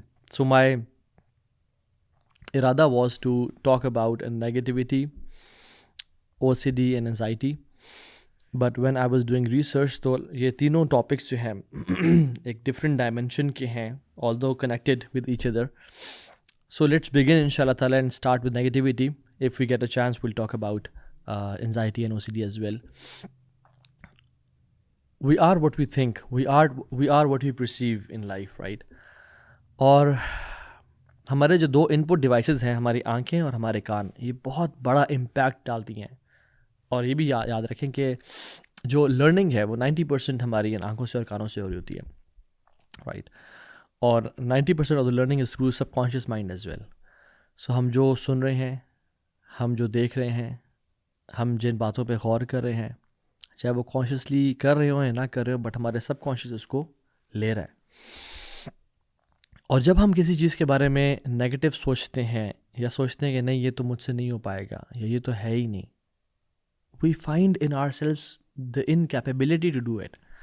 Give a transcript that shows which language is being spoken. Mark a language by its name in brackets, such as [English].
[English] So my irada was to talk about negativity, OCD and anxiety, but when I was doing research [Urdu] تو یہ تینوں topics جو ہیں ایک ڈفرینٹ ڈائمینشن کے ہیں [English] although connected with each other. So let's begin inshallah ta'ala and start with negativity. If we get a chance we'll talk about anxiety and OCD as well. We are what we think, we are what we perceive in life, right? [Urdu] اور ہمارے جو دو ان پٹ devices ہیں، ہماری آنکھیں اور ہمارے کان، یہ بہت بڑا امپیکٹ ڈالتی ہیں۔ اور یہ بھی یاد رکھیں کہ جو لرننگ ہے وہ 90% ہماری آنکھوں سے اور کانوں سے ہو رہی ہوتی ہے، رائٹ؟ اور [English] 90% of the learning is through subconscious mind as well. [Urdu] سو ہم جو سن رہے ہیں، ہم جو دیکھ رہے ہیں، ہم جن باتوں پہ غور کر رہے ہیں، چاہے وہ کانشیسلی کر رہے ہوں یا نہ کر رہے ہوں، بٹ ہمارے سب کانشیس اس کو لے رہا ہے۔ اور جب ہم کسی چیز کے بارے میں نیگیٹو سوچتے ہیں یا سوچتے ہیں کہ نہیں یہ تو مجھ سے نہیں ہو پائے گا یا یہ تو ہے ہی نہیں، [English] we find in ourselves the incapability to do it.